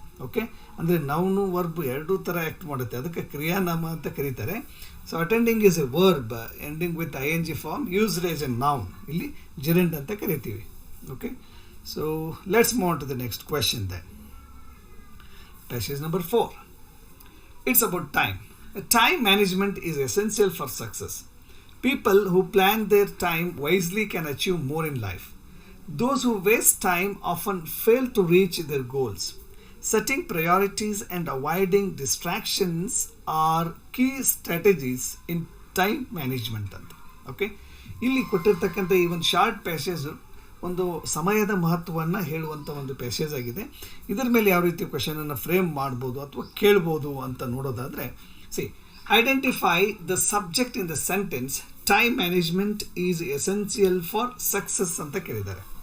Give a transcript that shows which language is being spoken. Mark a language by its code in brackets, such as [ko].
[kn] Okay, ಅಂದರೆ noun verb ಎರಡೂ ಥರ ಆ್ಯಕ್ಟ್ ಮಾಡುತ್ತೆ, ಅದಕ್ಕೆ ಕ್ರಿಯಾನಾಮ ಅಂತ ಕರೀತಾರೆ. [en] So attending is a verb ending with ING form used as a noun. [kn] ಇಲ್ಲಿ ಜಿರಂಡ್ ಅಂತ ಕರಿತೀವಿ. [en] Okay, so let's move on to the next question then. Passage number 4. It's about time. Time management is essential for success. People who plan their time wisely can achieve more in life. Those who waste time often fail to reach their goals. Setting priorities and avoiding distractions are key strategies in time management ಅಂತ. [kn] Okay, ಇಲ್ಲಿ ಕೊಟ್ಟಿರ್ತಕ್ಕಂಥ ಈ ಒಂದು short passage ಒಂದು ಸಮಯದ ಮಹತ್ವವನ್ನು ಹೇಳುವಂಥ ಒಂದು ಪ್ಯಾಸೇಜ್ ಆಗಿದೆ. ಇದರ ಮೇಲೆ ಯಾವ ರೀತಿ ಕ್ವೆಶನನ್ನು ಫ್ರೇಮ್ ಮಾಡ್ಬೋದು ಅಥವಾ ಕೇಳ್ಬೋದು ಅಂತ ನೋಡೋದಾದರೆ, [en] C, identify the subject in the sentence time management is essential for success [kn] ಅಂತ ಕೇಳಿದ್ದಾರೆ.